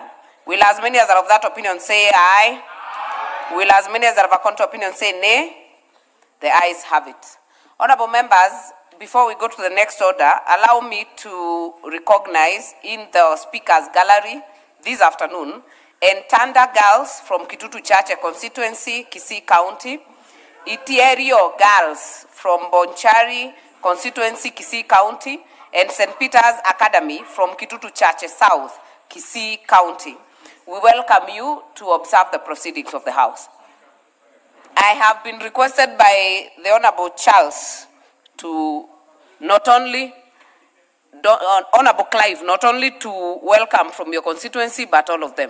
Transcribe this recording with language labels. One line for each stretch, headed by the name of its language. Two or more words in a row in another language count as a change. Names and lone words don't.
English: Will as many as are of that opinion say aye? Will as many as are of a contrary opinion say nay? The ayes have it. Honorable members, before we go to the next order, allow me to recognize in the speaker's gallery this afternoon Entanda girls from Kitutu Chache constituency, Kisii County, Itierio girls from Bonchari constituency, Kisii County, and St. Peter's Academy from Kitutu Chache South, Kisii County. We welcome you to observe the proceedings of the House. I have been requested by the Honorable Charles to not only, Honorable Clive, not only to welcome from your constituency, but all of them.